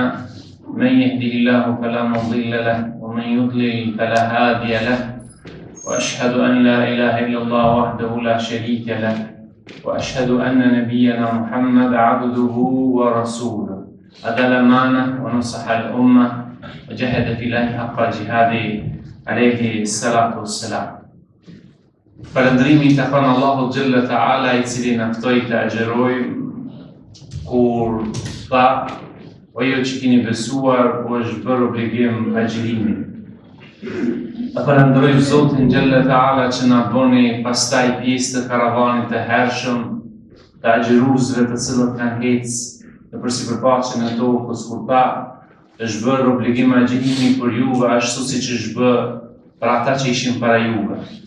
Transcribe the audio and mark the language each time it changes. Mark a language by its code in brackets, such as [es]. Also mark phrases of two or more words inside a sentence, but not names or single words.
[ar] من يهده الله فلا مضل له ومن يضلل فلا هادي له وأشهد أن لا إله إلا الله وحده لا شريك له وأشهد أن نبينا محمد عبده ورسوله أدى الأمانة ونصح الأمة وجاهد في الله حق جهاده عليه الصلاة والسلام. [sq] Falëndrimi të kanë Allahu [ar] جل وتعالى [sq] I cili na ftoi të agjerojmë kur tha o ju që keni besuar u është bërë obligim agjerimi. Të falënderoj Zotin [ar] جل وتعالى [sq] që na bëni pastaj pjesë të karavanit të hershëm të agjeruesve të cilët kanë ecë nëpër sipërfaqen e tokës kur tha është bërë obligim agjerimi për juve ashtu siç është bërë për ata që ishin para juve.